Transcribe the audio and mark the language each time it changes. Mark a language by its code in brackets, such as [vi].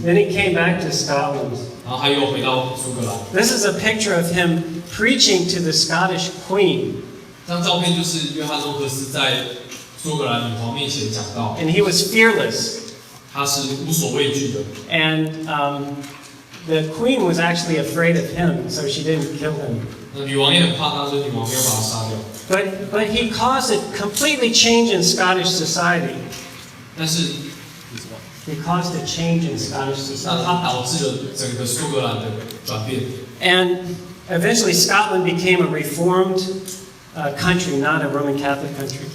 [en] Then he came back to Scotland. [zh] 然后他又回到苏格兰。 [en] This is a picture of him preaching to the Scottish Queen. [zh] 这张照片就是约翰诺克斯在苏格兰女皇面前讲道。 [en] And he was fearless. [zh] 他是无所畏惧的。 [en] And the queen was actually afraid of him, so she didn't kill him. [zh] 那女王也很怕他，所以女王没有把他杀掉。 [en] But he caused a completely change in Scottish society. [zh] 但是 [en] he caused a change in Scottish 那 society. [zh] 他导致了整个苏格兰的转变。 [en] And eventually Scotland became a reformed country, not a Roman Catholic country.